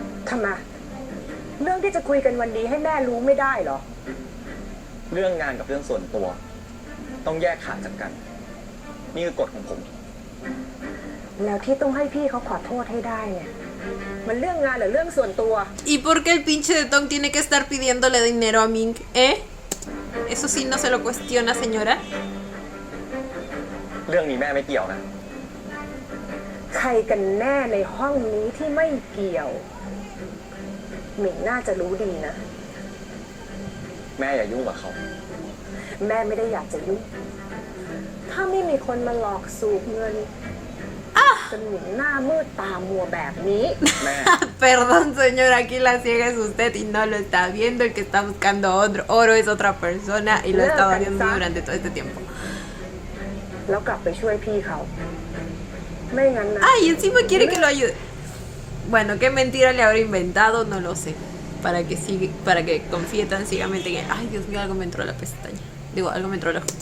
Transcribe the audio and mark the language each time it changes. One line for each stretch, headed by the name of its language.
Thai: ทำไม เรื่องที่จะคุยกันวันนี้ให้แม่รู้ไม่ได้เหรอ เรื่องงานกับเรื่องส่วนตัว ต้องแยกขาดจากกัน นี่คือกฎของผม แล้วที่ต้องให้พี่เขาขอโทษให้ได้เนี่ย มันเรื่องงานหรือเรื่องส่วนตัว
Spanish: ¿Y por qué el pinche de Tong tiene que estar pidiéndole dinero a Mink? ¿Eh? ¿Eso sí no se lo cuestiona, señora?
Thai: เรื่องนี้แม่ไม่เกี่ยวนะ ใครกันแน่ในห้องนี้ที่ไม่เกี่ยว หมิงน่าจะรู้ดีนะ แม่อย่ายุ่งกับเขา แม่ไม่ได้อยากจะยุ่ง ถ้าไม่มีคนมาหลอกสูบเงินจนหมิงหน้ามืดตามัวแบบนี้ แม่
Spanish: Perdón, señora, aquí la ciega es usted y no lo está viendo. El que está buscando oro es otra persona y lo he estado viendo durante todo este tiempo.
Thai: แล้วกลับไปช่วยพี่เขา ไม่งั้นนะ
Spanish: Ay, encima quiere que lo ayude. Bueno, qué mentira le habrá inventado, no lo sé. Para que confíe tan ciegamente en él. Ay, Dios mío, algo me entró a la pestaña. Digo, algo me entró al ojo.